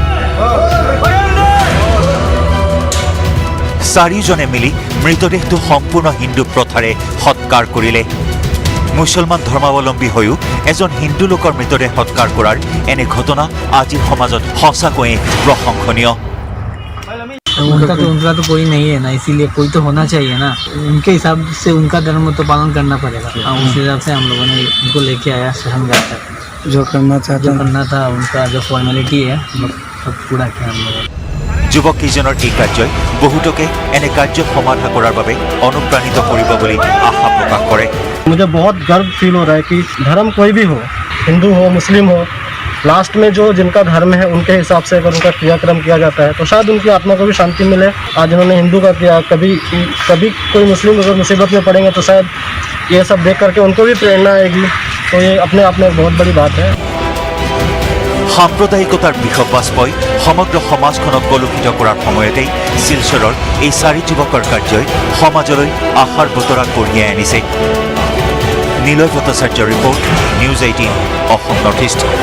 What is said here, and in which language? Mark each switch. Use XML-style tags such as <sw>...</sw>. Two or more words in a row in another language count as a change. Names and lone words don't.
<as>4 জনে মিলি মৃতদেহটো সম্পূৰ্ণ হিন্দু প্ৰথাৰে সৎকাৰ কৰিলে মুছলমান ধৰ্মাৱলম্বী হৈও এজন হিন্দু লোকৰ মৃতদেহ সৎকাৰ কৰাৰ এনে ঘটনা আজিৰ সমাজত সঁচাকৈয়ে প্ৰশংসনীয়</as> <hi>उनका तो कोई नहीं है ना इसीलिए कोई तो होना चाहिए ना उनके हिसाब से उनका धर्म तो पालन करना पड़ेगा उस हिसाब से हम लोगों ने उनको लेके आया शहनगाह तक जो करना था उनका जो फॉर्मेलिटी है सब पूरा किया हम लोगों</hi> <as>যুৱক কেইজনৰ এই কাৰ্যই বহুতকে এনে কাৰ্য সমাধা কৰাৰ বাবে অনুপ্ৰাণিত কৰিব বুলি আশা প্ৰকাশ কৰে</as> <hi>मुझे बहुत गर्व फील हो रहा है कि धर्म कोई भी हो हिंदू हो मुस्लिम हो लास्ट में जो जिनका धर्म है उनके हिसाब से अगर उनका क्रियाक्रम किया जाता है तो शायद उनकी आत्मा को भी शांति मिले आज उन्होंने हिंदू का किया कभी कोई मुस्लिम अगर मुसीबत में पड़ेंगे तो शायद ये सब देख करके उनको भी प्रेरणा आएगी तो ये अपने आप में बहुत बड़ी बात है</hi> <as>সাম্প্ৰদায়িকতাৰ বিষবাস্পই সমগ্ৰ সমাজখনক কলুষিত কৰাৰ সময়তেই শিলচৰৰ এই 4 যুৱকৰ কাৰ্যই সমাজলৈ আশাৰ বতৰা কঢ়িয়াই আনিছে নীলয় ভট্টাচাৰ্যৰ ৰিপৰ্ট নিউজ 18 অসম নৰ্থ ইষ্ট</as>